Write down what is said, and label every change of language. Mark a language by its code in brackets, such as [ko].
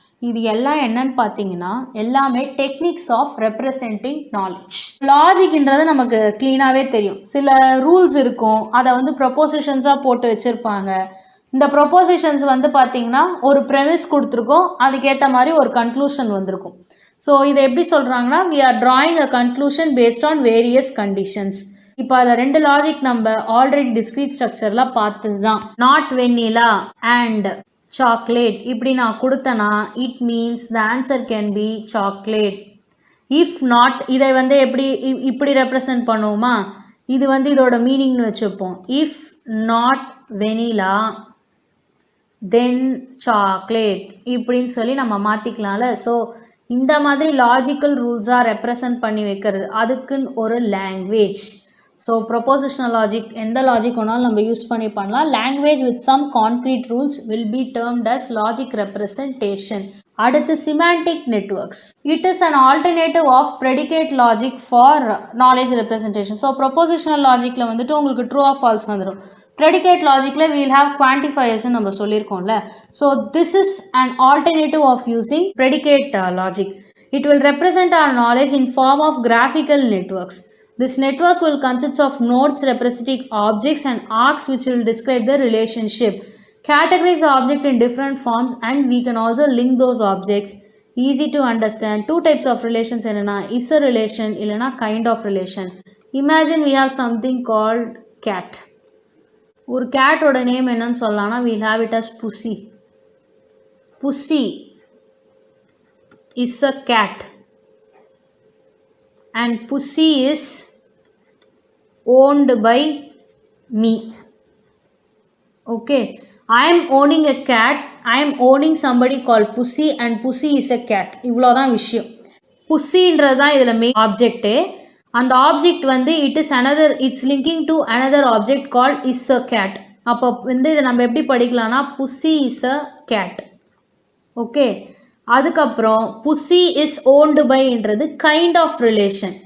[ta] இது எல்லாம் என்னன்னு பார்த்தீங்கன்னா எல்லாமே [en] Techniques of representing knowledge. [ta] லாஜிக்ன்றது நமக்கு க்ளீனாகவே தெரியும். சில ரூல்ஸ் இருக்கும், அதை வந்து ப்ரொபோசிஷன்ஸாக போட்டு வச்சுருப்பாங்க. இந்த ப்ரொபோசிஷன்ஸ் வந்து பார்த்தீங்கன்னா ஒரு ப்ரெமிஸ் கொடுத்துருக்கோம், அதுக்கேற்ற மாதிரி ஒரு கன்க்ளூஷன் வந்திருக்கும். [en] so [ta] இதை எப்படி சொல்கிறாங்கன்னா [en] we are drawing a conclusion based on various conditions. [ta] இப்போ அதில் 2 லாஜிக் நம்ம ஆல்ரெடி டிஸ்க்ரீட் ஸ்ட்ரக்சரில் பார்த்தது தான். [en] not vanilla and chocolate [ta] இப்படி நான் கொடுத்தேன்னா [en] It means the answer can be chocolate. [ta] If not இதை வந்து இப்படி ரெப்ரசன்ட் பண்ணுவோமா, இது வந்து இதோட மீனிங்னு வச்சுப்போம். [en] if not vanilla then chocolate [ta] இப்படின்னு சொல்லி நம்ம மாற்றிக்கலாம்ல. ஸோ இந்த மாதிரி லாஜிக்கல் ரூல்ஸாக ரெப்ரசன்ட் பண்ணி வைக்கிறது அதுக்குன்னு ஒரு லாங்குவேஜ். ஸோ ப்ரொபோசிஷனல் லாஜிக் எந்த லாஜிக் வேணாலும் நம்ம யூஸ் பண்ணி பண்ணலாம். [en] Language with some concrete rules will be termed as logic representation. அடுத்து semantic networks. It is an alternative of predicate logic for knowledge representation. [ta] So ப்ரொபோசிஷனல் லாஜிக்கில் வந்துட்டு உங்களுக்கு ட்ரூ ஆர் ஃபால்ஸ் வந்துடும். Predicate லாஜிக்கில் [en] we'll have குவான்டிஃபயர்ஸ்ன்னு [ta] நம்ம சொல்லியிருக்கோம்ல. [en] So this is an alternative of using predicate logic. It will represent our knowledge in form of graphical networks. This network will consist of nodes representing objects and arcs which will describe the relationship. Categorize the object in different forms and we can also link those objects. Easy to understand. 2 types of relations enna is a relation illana kind of relation. Imagine we have something called cat. [ta] ஒரு கேட்டோட name என்னன்னு சொல்லலாம்னா [en] we'll have it as Pussy. Pussy is a cat. And Pussy is owned by me. Okay, I am owning a cat, I am owning somebody called Pussy and Pussy is a cat. [ta] இவ்வளோதான் விஷயம். புஸ்ஸின்றது தான் இதில் main ஆப்ஜெக்டே. அந்த object வந்து [en] Its linking to another object called is a cat. [ta] அப்போ வந்து இதை நம்ம எப்படி படிக்கலாம்னா pussy [en] Is a cat. Okay, அதுக்கப்புறம் pussy is owned பைன்றது kind of relation.